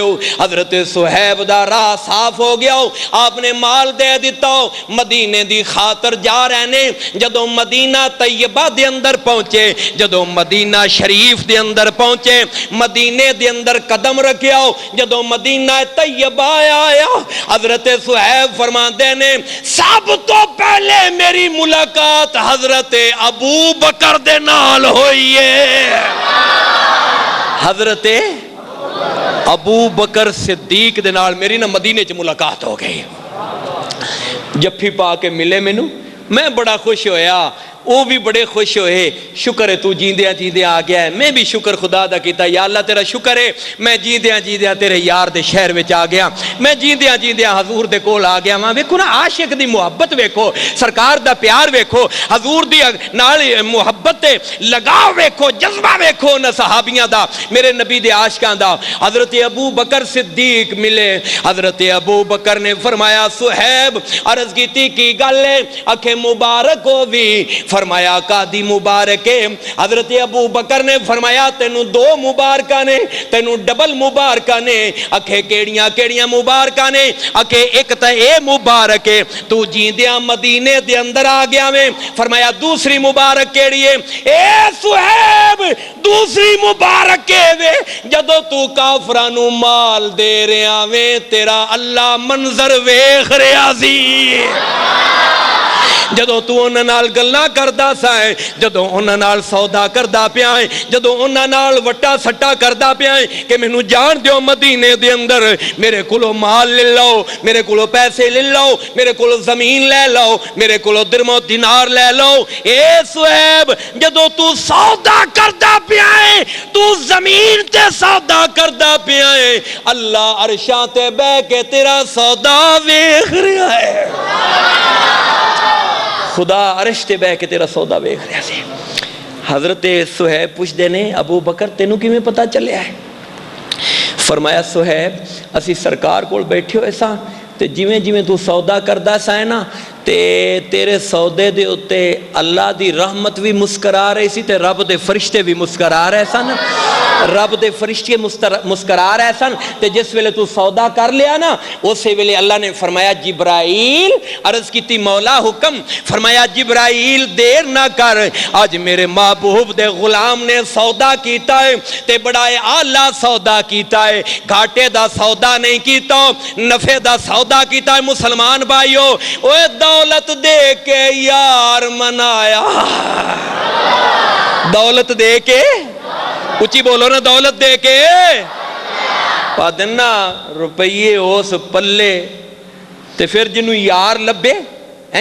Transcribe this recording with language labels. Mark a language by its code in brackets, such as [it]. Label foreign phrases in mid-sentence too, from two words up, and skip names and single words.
[pa] حضرت صہیب دا راہ صاف ہو گیا، آپ نے مال دے دیتا، مدینے دی خاطر جا رہنے، جدوں مدینہ طیبہ دے اندر پہنچے، جدوں مدینہ شریف دے اندر پہنچے، مدینے دے اندر قدم رکھیا، جدوں مدینہ طیبہ آیا، حضرت صہیب فرماندے نے سب تو پہلے میری ملاقات حضرت ابو بکر دے نال ہوئی ہے۔ حضرت ابو بکر صدیق دے نال میری نا مدینے چ ملاقات ہو گئی، جفی پا کے ملے مینوں، میں بڑا خوش ہویا، وہ بھی بڑے خوش ہوئے، شکر ہے تو جیندیاں جیندیاں آ گیا ہے، میں بھی شکر خدا دا کیتا، یا اللہ تیرا شکر ہے میں جیندیاں جیندیاں تیرے یار دے شہر وچ آ گیا، میں جیندیاں جیندیاں حضور دے کول آ گیا ہاں۔ ویکھو نا عاشق دی محبت ویکھو، سرکار دا پیار ویکھو، حضور دی نال محبت تے لگاؤ ویکھو، جذبہ ویکھو نہ صحابیاں دا، میرے نبی دے عاشقاں دا۔ حضرت ابو بکر صدیق ملے، حضرت ابو بکر نے فرمایا صہیب عرض کیتی کی گل ہے؟ اکھے مبارک ہو بھی، فرمایا قاضی مبارک حضرت ابو بکر نے فرمایا تینوں دو مبارکہ نے تینوں ڈبل مبارکہ نے اکھے کیڑیاں کیڑیاں مبارکہ نے اکھے ایک تا اے مبارک تو جیندیاں مدینے دے اندر آ گیا میں فرمایا دوسری مبارک کیڑی ہے اے صہیب دوسری مبارک کے وے جدو تو کافرانو مال دے رہا وے تیرا اللہ منظر ویکھ رہا سی جدو تو انہاں نال گلاں کردا سائیں جدو انہاں نال سودا کردا پیا ہے جدو انہاں نال وٹا سٹا کردا پیا ہے کہ مینوں جان دیو مدینے دے اندر میرے کولو مال لے لو میرے کولو پیسے لے لو میرے کولو زمین لے لو میرے کولو درم و دینار لے لو اے صہیب جدو تو سودا کردا پیا ہے تو زمین تے سودا کردا پیا ہے اللہ عرشاں تے بہ کے تیرا سودا ویکھ رہا ہے خدا عرش تے بہ کے تیرا سودا ویکھ رہا سی حضرت صہیب پوچھ دینے ابو بکر تینوں کیویں پتہ چلیا ہے فرمایا صہیب اسی سرکار کول بیٹھے ہوئے ساں تے جویں جویں تو سودا کردا سائیں نا تے تیرے سودے دے اتے اللہ دی رحمت بھی مسکرا رہی سی تے رب دے فرشتے بھی مسکرا رہے سن رب دے فرشتے مسکرا رہے سن تے جس ویلے تو سودا کر لیا نا اسی ویلے اللہ نے فرمایا جبرائیل عرض کیتی مولا حکم فرمایا جبرائیل دیر نہ کر آج میرے محبوب دے غلام نے سودا کیتا ہے تے بڑا اعلیٰ سودا کیتا ہے گھاٹے دا سودا نہیں کیتا نفع دا سودا کیتا ہے مسلمان بھائیو اوے دولت دے کے یار منایا دولت دے کے اچھی بولو نا دولت دے کے پادنا روپیے اس پلے تے پھر جنوں یار لبے ہیں